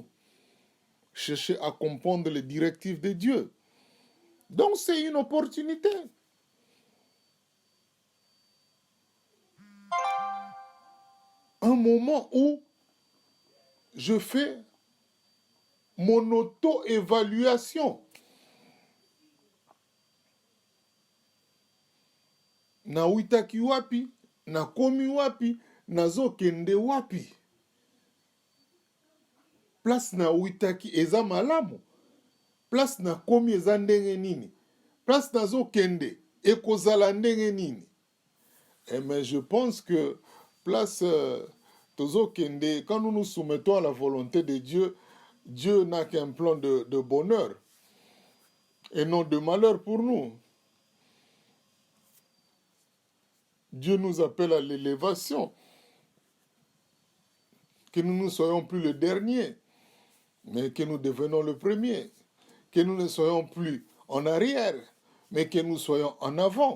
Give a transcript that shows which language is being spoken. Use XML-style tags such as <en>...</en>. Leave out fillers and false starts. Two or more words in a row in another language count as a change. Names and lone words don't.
<fr>Chercher à comprendre les directives de Dieu. Donc c'est une opportunité. Un moment où je fais mon auto-évaluation.</fr> <ln>Na witaki wapi, na komi wapi, nazo kende wapi. Place na witaki eza malamu. Place na komi eza ndenge nini. Place nazo kende ekozala ndenge nini.</ln> <fr>Mais je pense que place</fr> <ln>tozo kende,</ln> <fr>quand nous nous soumettons à la volonté de Dieu, Dieu n'a qu'un plan de bonheur et non de malheur pour nous. Dieu nous appelle à l'élévation, que nous ne soyons plus le dernier, mais que nous devenons le premier, que nous ne soyons plus en arrière, mais que nous soyons en avant.</fr>